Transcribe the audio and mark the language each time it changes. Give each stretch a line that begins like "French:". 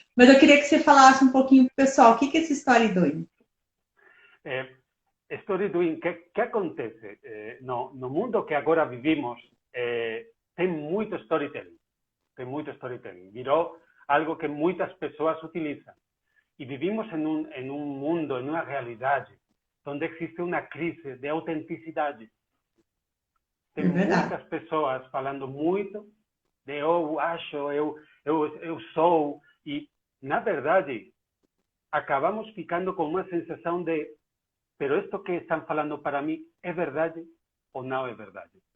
Portuguese: Mas eu queria que você falasse um pouquinho pro pessoal, o que é esse story doing? Eh, story doing, que acontece? No mundo que agora vivimos, tem muito storytelling. Tem muito storytelling. Virou algo que muitas pessoas utilizam.
Spanish: E vivimos en un mundo, en una realidad, donde existe una
Portuguese: crise de autenticidade. Tem É verdade. muitas pessoas falando muito de eu acho, eu sou, e, na verdade, acabamos ficando com uma sensação de
Spanish: pero esto que están falando para mí es verdad
Portuguese: o no es verdad.